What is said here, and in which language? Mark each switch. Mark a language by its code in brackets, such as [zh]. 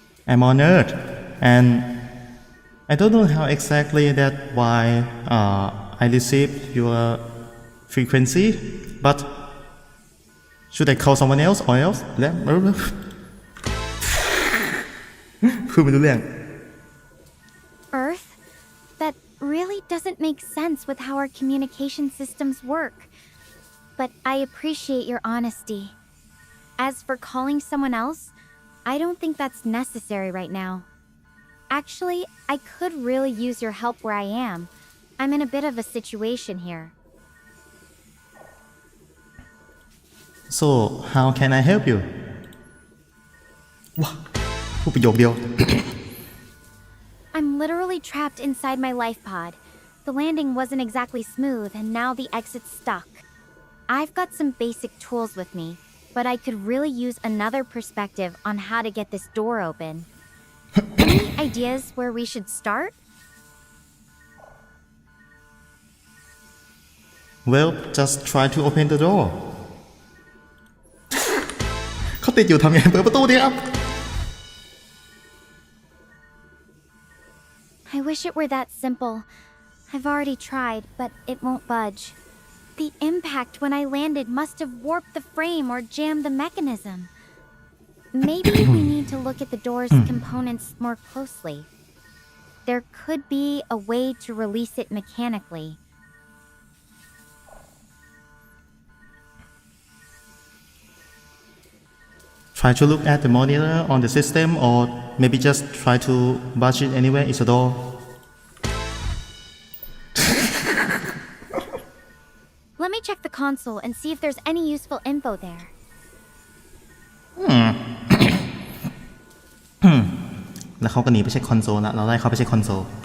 [en] I'm honored and I don't know how exactly that why I received your frequency but should I call someone else or else [th] แล้วคือไม่รู้เรื่อง [en] Earth? That really doesn't make sense with how our communication systems work. But I appreciate your honesty. As for calling someone else, I don't think that's necessary right now. Actually, I could really use your help where I am. I'm in a bit of a situation here. So how can I help you [th] ว้าพูดประโยคเดียว [en] I'm literally trapped inside my life pod. The landing wasn't exactly smooth, and now the exit's stuck. I've got some basic tools with me, but I could really use another perspective on how to get this door open. Any ideas where we should start? Well just try to open the door [th] เขาติดอยู่ทำยังไงเปิดประตูดิครับ [en] I wish it were that simple. I've already tried, but it won't budge. The impact when I landed must have warped the frame or jammed the mechanism. Maybe we need to look at the door's components more closely. There could be a way to release it mechanically. Try to look at the monitor on the system or maybe just try to budge it anywhere it's a door Let me check the console and see if there's any useful info there. [th] แล้วเขาก็หนีไปเช็คคอนโซลแล้วเราไล่เขาไปเช็คคอนโซล